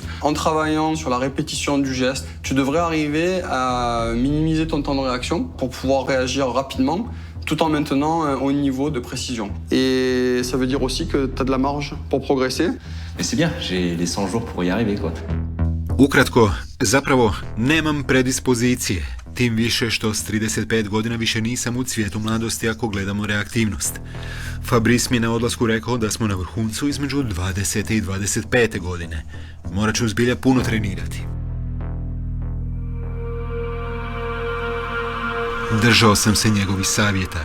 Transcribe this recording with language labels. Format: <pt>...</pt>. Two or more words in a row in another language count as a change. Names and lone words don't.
<fr>En travaillant sur la répétition du geste, tu devrais arriver à minimiser ton temps de réaction pour pouvoir réagir rapidement, tout en maintenant un haut niveau de précision. Et ça veut dire aussi que tu as de la marge pour progresser. Mais c'est bien, j'ai les 100 jours pour y arriver, quoi.</fr> <hr>Ukratko, zapravo nemam predispozicije, tim više što s 35 godina više nisam u cvijetu mladosti ako gledamo reaktivnost. Fabrice mi je na odlasku rekao da smo na vrhuncu između 20. i 25. godine. Morat ću zbilja puno trenirati. Držao sam se njegovih savjeta.</hr>